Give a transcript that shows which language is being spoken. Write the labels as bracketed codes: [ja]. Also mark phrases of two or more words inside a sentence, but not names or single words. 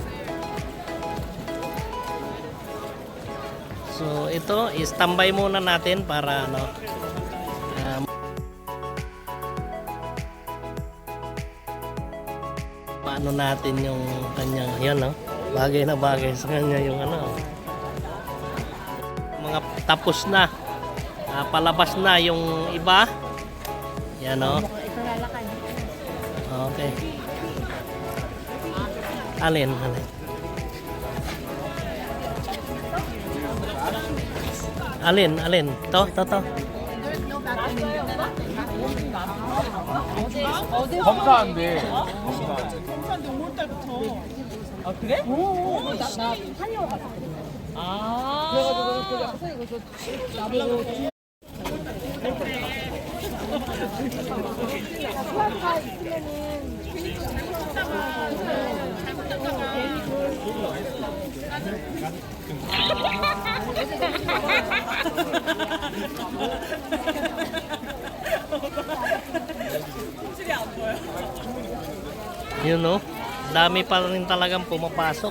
[tl] So, ito, standby muna natin para paano natin yung kanyang, yan bagay na bagay sa kanya yung mga tapos na, palabas na yung iba, yan Ito lalakad. okay. Alin to [ko] 검사한데. 검사인데 5월달부터. 아 그래? 오, 나 한의원 갔어. 아. 그래가지고 선생님 그래서 나보고 수학과 [tl] dami pa rin talagang pumapasok.